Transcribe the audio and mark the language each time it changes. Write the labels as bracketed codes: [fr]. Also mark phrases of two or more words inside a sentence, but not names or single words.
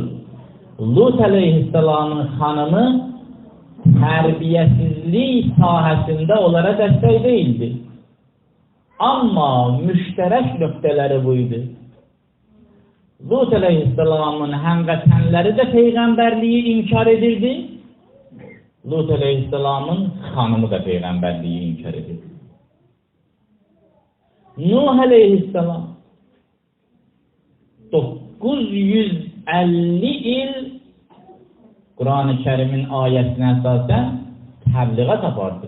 [tr] Lut aleyhisselamın hanımı terbiyesizlik sahasında onlara destek değildi. Ama müşterek noktaları buydu. Lut aleyhisselamın həmvətənləri de peygamberliği inkar edirdi. Lut aleyhisselamın hanımı da peygamberliği inkar edirdi. [az] Nuh aleyhisselam 950 il Quran-ı Kərimin ayəsinə əsasən təbliğat apardı.